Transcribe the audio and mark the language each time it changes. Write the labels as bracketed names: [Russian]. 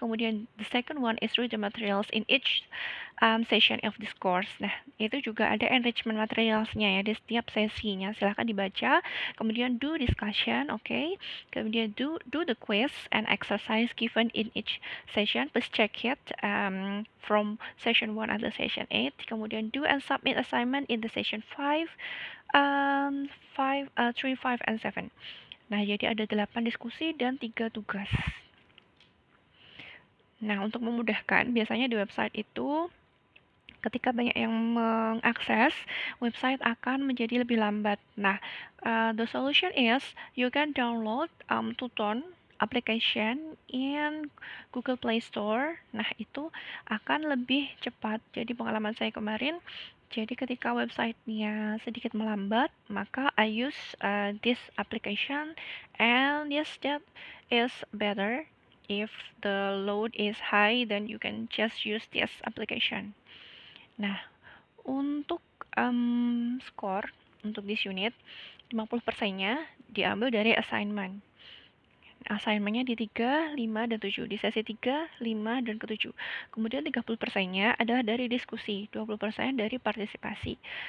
[Indonesian] Kemudian [English] the second one is read the materials in each session of this course. [Indonesian] Nah, itu juga ada enrichment materialsnya ya di setiap sesinya. Silahkan dibaca. Kemudian [English] do discussion, okay? [Indonesian] Kemudian [English] do the quiz and exercise given in each session. Please check it from session 1 [Indonesian] atau [English] session 8. [Indonesian] Kemudian [English] do and submit assignment in the session 5, 3, 5, and 7. [Indonesian] Nah, jadi ada 8 diskusi dan 3 tugas. Nah, untuk memudahkan, biasanya di website itu ketika banyak yang mengakses, website akan menjadi lebih lambat. Nah, [English] the solution is you can download Tuton application in Google Play Store. [Indonesian] Nah, itu akan lebih cepat. Jadi pengalaman saya kemarin, jadi ketika websitenya sedikit melambat, maka [English] I use this application, and yes, that is better. If the load is high, then you can just use this application. [Indonesian] Nah, untuk skor untuk [English] this unit, [Indonesian] 50%-nya diambil dari assignment. Assignmentnya di 3, 5, dan 7. Di sesi 3, 5, dan ke-7. Kemudian 30%-nya adalah dari diskusi, 20% dari partisipasi.